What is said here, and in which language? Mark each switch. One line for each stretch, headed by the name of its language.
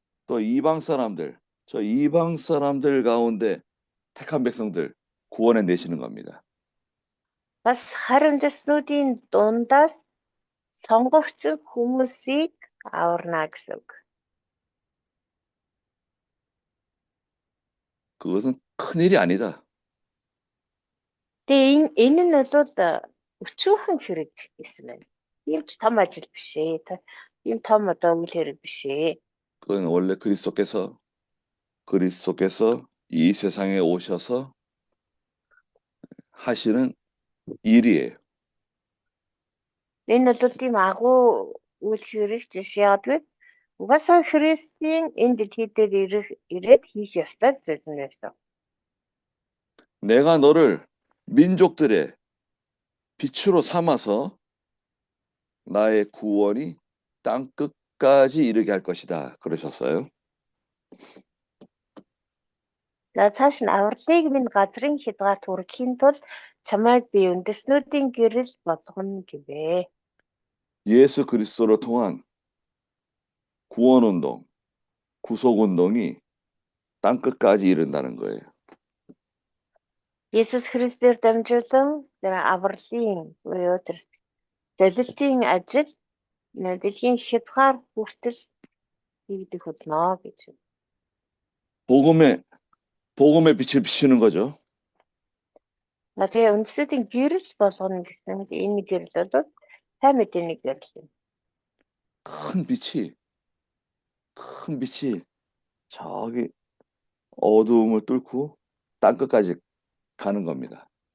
Korean: 또 이방 사람들, 저 이방 사람들 가운데 택한 백성들 구원해 내시는 겁니다.
Mongolian: Бас харин дэснүүдийн дундаас сонгогдсон хүмүүсийг аварна гэсэн үг.
Korean: 그것은 큰일이 아니다.
Mongolian: Тэгээ энэ нь бол өчүүхэн хэрэг гэсэн байна. Ийм ч том ажил биш ээ. Ийм том одоо үйл хэрэг биш ээ.
Korean: 그건 원래 그리스도께서 이 세상에 오셔서 하시는 일이에요.
Mongolian: Энэ бол тийм агуу үйл хэрэг биш яагаад вэ? Угаасаа Христийн энэ дэлхий дээр ирээд хийх ёстой зүйл нь байсан.
Korean: 내가 너를 민족들의 빛으로 삼아서 나의 구원이 땅 끝까지 이르게 할 것이다. 그러셨어요.
Mongolian: За цааш нь авралыг минь газрын хязгаар түргэхийн тулд чамайг би үндэснүүдийн гэрэл болгоно гэвэ.
Korean: 예수 그리스도로 통한 구원 운동, 구속 운동이 땅 끝까지 이른다는 거예요.
Mongolian: Есүс Христээр дамжуулан авралын буюу золилтын ажил дэлхийн хязгаар хүртэл хийгдэх болно гэж.
Korean: 복음의 빛을 비추는 거죠.
Mongolian: Тэгээ үндэснүүдийн гэрэл болгоно гэсэн энэ гэрэл бол сайн мэдээний гэрэл юм.
Korean: 큰 빛이 저기 어두움을 뚫고 땅 끝까지 가는 겁니다.